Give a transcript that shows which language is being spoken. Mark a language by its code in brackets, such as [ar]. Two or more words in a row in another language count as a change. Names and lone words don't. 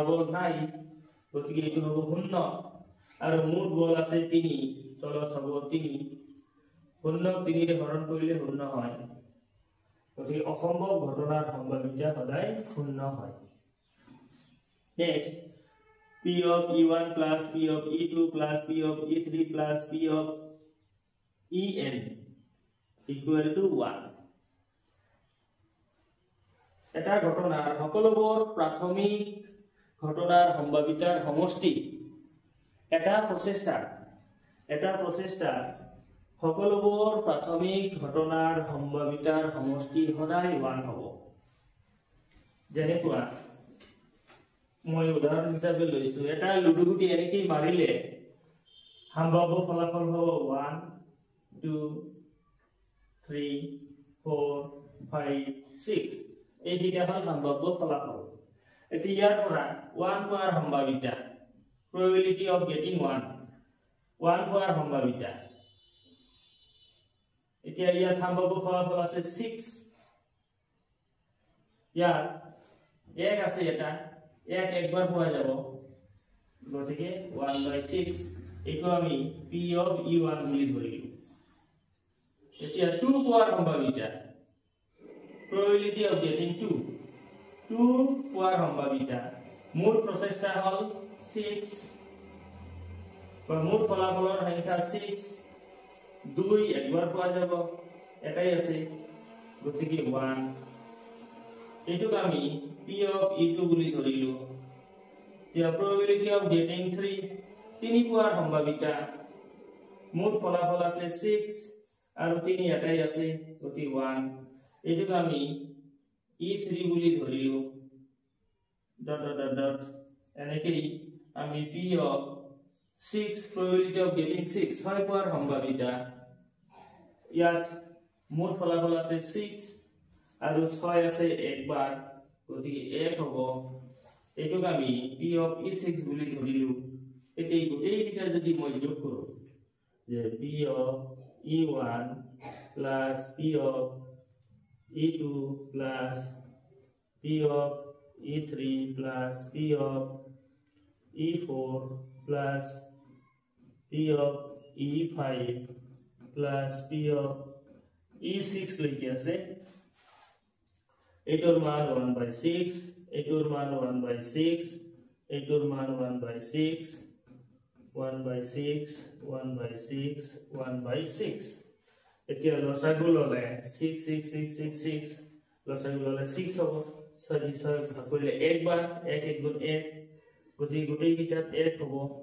[as] বল নাই গতিকে এইটো হ'ব 0 আৰু মুঠ বল আছে 3 তলত হ'ব 3 0 3 ৰে হৰণ কৰিলে 0 হয় গতিকে অসম্ভৱ ঘটনাৰ সম্ভাৱিতা সদায় 0 হয় নেক্সট [en] P of E1 plus P of E2 plus P of E3 plus P of En equal to 1 [as] এটা ঘটনাৰ সকলোবোৰ প্ৰাথমিক ঘটনাৰ সম্ভাৱিতাৰ সমষ্টি এটা প্ৰচেষ্টা সকলোবোৰ প্ৰাথমিক ঘটনাৰ সম্ভাৱিতাৰ সমষ্টি সদায় 1 হ'ব যেনেকুৱা মই উদাহৰণ হিচাপে লৈছো এটা লুডু গুটি এনেকৈ মাৰিলে সম্ভাৱ্য ফলাফল হ'ব 1 2 3 4 5 6 এই দুটা হল সম্ভাব্য ফলাফল এটি ইয়াৰ পৰা 1 পোৱাৰ সম্ভাৱিতা [en] probability of getting 1 [as] পোৱাৰ সম্ভাৱিতা এতিয়া ইয়াৰ সম্ভাব্য ফলাফল আছে 6 ইয়াৰ 1 আছে এটা 1 একবাৰ পোৱা যাব গতিকে 1/6 এইটো আমি P [en] of E1 [as] বুলি ধৰিলো এতিয়া 2 পোৱাৰ সম্ভাৱিতা [en] probability of getting 2 [as] পোৱাৰ সম্ভাৱিতা মূল প্ৰচেষ্টা হল 6 বা মূল ফলাফলৰ সংখ্যা 6 2 একবাৰ পোৱা যাব এটাই আছে গতিকে 1 এইটোক আমি [en] P of E2 [as] বুলি ধৰিলো এতিয়া [en] probability of getting 3 [as] পোৱাৰ সম্ভাৱিতা মূল ফলাফল আছে 6 আৰু 3 এটাই আছে গতিকে 1 এইটোক আমি E3 বুলি ধৰিলো ডট এনেকৈ আমি [en] P of 6 probability of getting 6 [as] পোৱাৰ সম্ভাৱিতা ইয়াত মূল ফলাফল আছে 6 আৰু 6 আছে একবাৰ গতিকে 1 হ'ব এইটোক আমি P of E6 বুলি ধৰিলো এই গোটেইকেইটা যদি মই যোগ কৰো যে [en] P of E1 plus P of E2 plus P of E3 plus P of E4 plus P of E5 plus P of E6 [as] লৈকে আছে এইটোৰ মান 1/6 এইটোৰ মান 1/6 এইটোৰ মান 1/6 1/6 1/6 1/6 এতিয়া লসাগু ললে 6 6 6 6 6 লসাগু ললে 6 হ'ব 6 6 ভাগ কৰিলে একবাৰ 1 1 গুণ 1 গোটেই কিটাত 1 হ'ব